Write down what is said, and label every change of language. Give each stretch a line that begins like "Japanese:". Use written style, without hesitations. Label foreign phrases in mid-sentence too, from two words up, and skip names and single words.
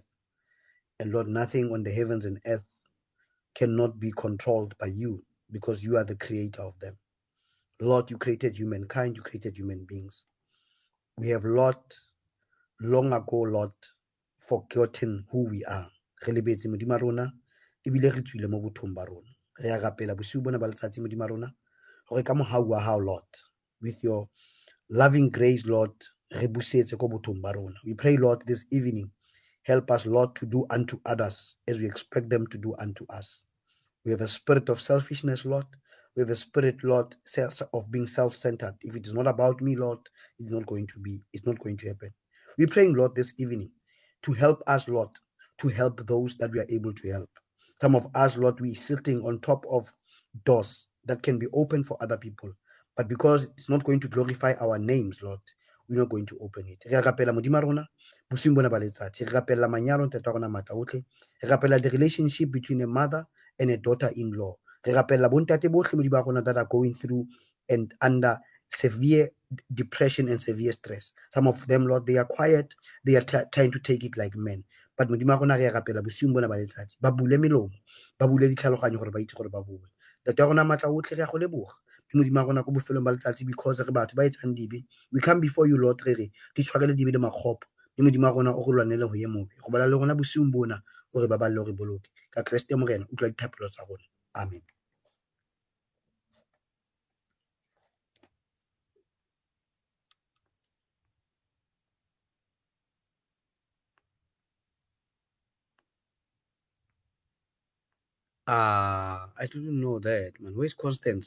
English: And Lord, nothing on the heavens and earth cannot be controlled by you because you are the creator of them. Lord, you created humankind, you created human beings. We have, Lord, long ago, Lord, forgotten who we are.
Tswana: Re lebetse Modimo rona ebile re tswile mo bothong ba rona. Re a rapela bosiu bona ba letsatsi Modimo rona gore ka mohau wa hao,
English: Lord, with your loving grace, Lord,
Tswana: re busetse ko bothong ba rona.
English: We pray, Lord, this evening, help us, Lord, to do unto others as we expect them to do unto us. We have a spirit of selfishness, Lord. We have a spirit, Lord, of being self-centered. If it is not about me, Lord, it's not going to happen. We're praying, Lord, this evening to help us, Lord, to help those that we are able to help. Some of us, Lord, we sitting on top of doors that can be open for other people. But because it's not going to glorify our names, Lord, we're not going to open it.
Tswana: Re rapela Modimo rona, bosiung bona ba letsatsi. Re rapela manyalo ntate rona mata otlhe. Re rapela
English: the relationship between a mother and a daughter-in-law.
Tswana: Re rapela bontate botlhe mo di ba rona
English: that are going through and under severe depression and severe stress. Some of them, Lord, they are quiet. They are trying to take it like men.
Tswana: But Modimo rona re rapela bosiung bona ba letsatsi. Ba bule melomo, ba bule ditlhaloganyo gore ba itse gore ba bue. Ntate rona matla otlhe re a go leboga. Modimo rona go bofelong ba letsatsi because re batho ba etsang dibe.
English: We come before you, Lord,
Tswana: re re ke tshwarele dibe le makgopo. Modimo rona o go lwanele go ye mobe. Go bala le rona bosiung bona gore ba balle re boloke. Ka Kriste morena utlwa dithapelo tsa rona.
English: Amen. I didn't know that, man. Where's Constance?